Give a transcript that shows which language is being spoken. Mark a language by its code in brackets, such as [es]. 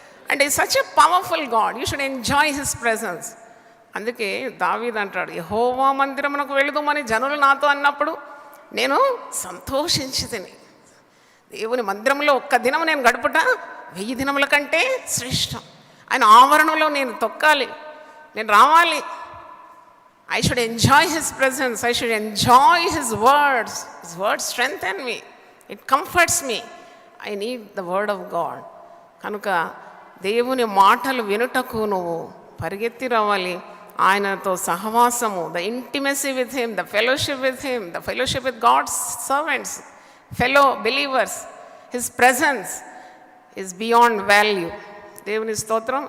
[te] అంటే [en] Such a powerful God, you should enjoy his presence. [te] అందుకే దావీదు అంటాడు, యెహోవా మందిరమునకు వెళుదుమని జనులు నాతో అన్నప్పుడు నేను సంతోషించి తిని. దేవుని మందిరంలో ఒక్క దినం నేను గడుపుట 1000 దినముల కంటే శ్రేష్టం. ఆయన ఆవరణలో నేను తొక్కాలి, నేను రావాలి. [en] I should enjoy his presence. I should enjoy his words. His words strengthen me. It comforts me. I need the word of God. [te] కనుక దేవుని మాటలు వినుటకు నువ్వు పరిగెత్తి రావాలి. ఆయనతో సహవాసము, [en] The intimacy with him, the fellowship with him, the fellowship with God's servants, fellow believers. His presence is beyond value. [te] దేవుని స్తోత్రం.